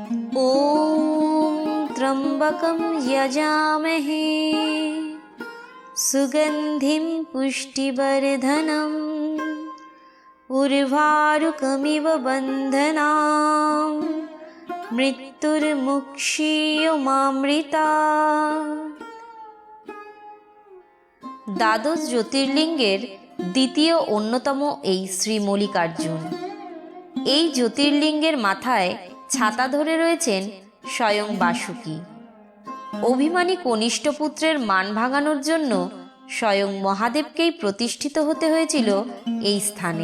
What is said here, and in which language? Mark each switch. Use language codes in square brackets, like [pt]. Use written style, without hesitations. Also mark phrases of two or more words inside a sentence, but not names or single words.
[sa] ॐ त्र्यम्बकं यजामहे सुगन्धिं पुष्टिवर्धनम् उर्वारुकमिव बन्धनान् मृत्युर्मुक्षीयमामृतात्। [bn] দ্বাদশ জ্যোতির্লিঙ্গের দ্বিতীয় অন্যতম এই শ্রী মল্লিকার্জুন। এই জ্যোতির্লিঙ্গের মাথায় ছাতা ধরে রয়েছেন স্বয়ং বাসুকী। অভিমানী কনিষ্ঠ পুত্রের মান ভাঙানোর জন্য স্বয়ং মহাদেবকেই প্রতিষ্ঠিত হতে হয়েছিল এই স্থানে।